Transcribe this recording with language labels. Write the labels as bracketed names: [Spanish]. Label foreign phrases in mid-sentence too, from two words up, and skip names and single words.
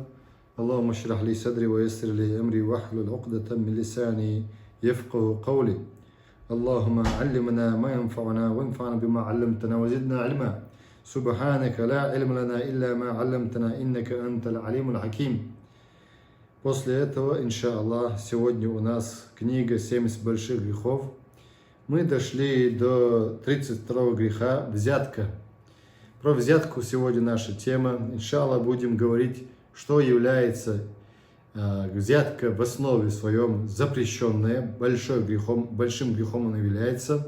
[Arabic] اللهم اشرح لي صدري ويسر لي أمري واحلل عقدة من لساني يفقه قولي. اللهم علمنا ما ينفعنا وانفعنا بما علمتنا وزدنا علما. سبحانك لا علم لنا إلا ما علمتنا إنك أنت العليم الحكيم. [Russian] После этого, иншаллах, сегодня у нас книга «70 больших грехов». Мы дошли до 32 греха – взятка. Про взятку сегодня наша тема. Иншаллах, будем говорить, что является взятка в основе своем запрещенная, большим грехом она является.